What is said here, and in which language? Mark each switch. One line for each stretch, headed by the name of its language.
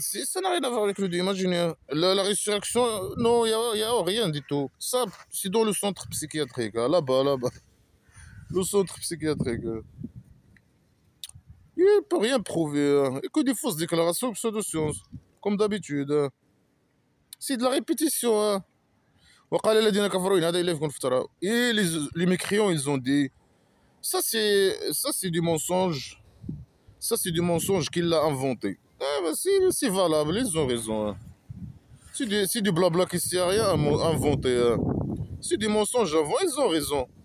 French: Ça n'a rien à voir avec le Dieu imaginaire. La résurrection, non, y a rien du tout. Ça, c'est dans le centre psychiatrique, hein, là-bas, là-bas. Le centre psychiatrique. Il ne peut rien prouver, hein. Et que des fausses déclarations pseudo-sciences. Comme d'habitude, hein. C'est de la répétition, hein.
Arabic: وقال الذين كفروا إن هذا إلا إفك افتراه.
French: Et les mécréants, ils ont dit, ça c'est du mensonge. Ça c'est du mensonge qu'il a inventé. Ah, ben, c'est valable, ils ont raison, hein. C'est du blabla qui ne sert à rien à inventer, hein. C'est des mensonges avant, ils ont raison.